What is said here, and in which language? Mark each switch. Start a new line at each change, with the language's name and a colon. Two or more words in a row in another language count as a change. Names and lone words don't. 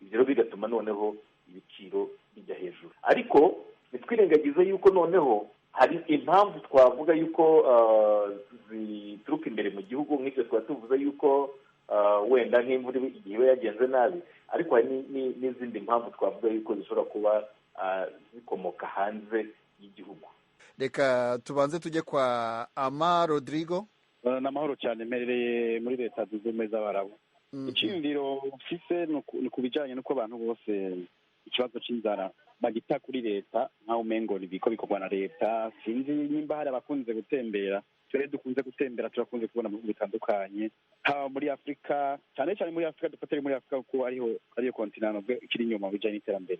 Kinyarwanda: Ibyo rero bigatuma noneho ibiciro bijya hejuru, ariko ntitwirengagize yuko noneho hari impamvu twavuga yuko zituruka imbere mu gihugu, nk'ibyo twaba tuvuze yuko wenda nk'imvura igihe iba yagenze nabi, ariko hari n'izindi mpamvu twavuga yuko zishobora kuba zikomoka hanze y'igihugu. Reka tubanze tujye kwa Ama Rodrigo.
Rundi: N'amahoro cyane, mperereye muri Leta Zunze Ubumwe z'Abarabu. Icyumviro mfise ni ku bijyanye n'uko abantu bose ikibazo cy'inzara bagita kuri leta nkaho umengo ibiko bikorwa na leta. Sinzi nimba hari abakunze gutembera, twere dukunze gutembera turakunze kubona mu bihugu bitandukanye, haba muri Afurika, cyane cyane muri Afurika, dufatire muri Afurika kuko ariyo kontinent ikiri inyuma mu bijyanye n'iterambere.